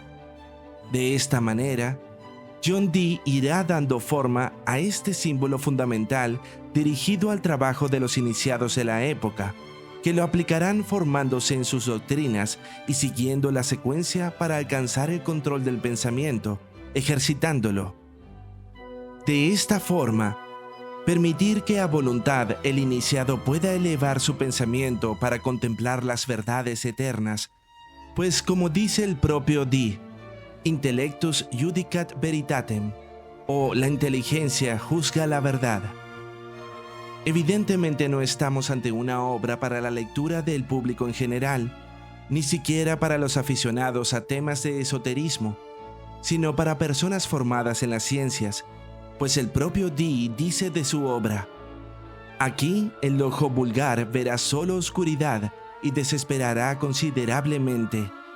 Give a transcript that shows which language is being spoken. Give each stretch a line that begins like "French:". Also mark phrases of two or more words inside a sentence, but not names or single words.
Spanish: De esta manera, John Dee irá dando forma a este símbolo fundamental dirigido al trabajo de los iniciados de la época, que lo aplicarán formándose en sus doctrinas y siguiendo la secuencia para alcanzar el control del pensamiento, ejercitándolo. De esta forma, permitir que a voluntad el iniciado pueda elevar su pensamiento para contemplar las verdades eternas, pues como dice el propio Dee,
Latin: intellectus judicat veritatem,
Spanish: o la inteligencia juzga la verdad. Evidentemente no estamos ante una obra para la lectura del público en general, ni siquiera para los aficionados a temas de esoterismo, sino para personas formadas en las ciencias, pues el propio Dee dice de su obra: aquí el ojo vulgar verá solo oscuridad y desesperará considerablemente.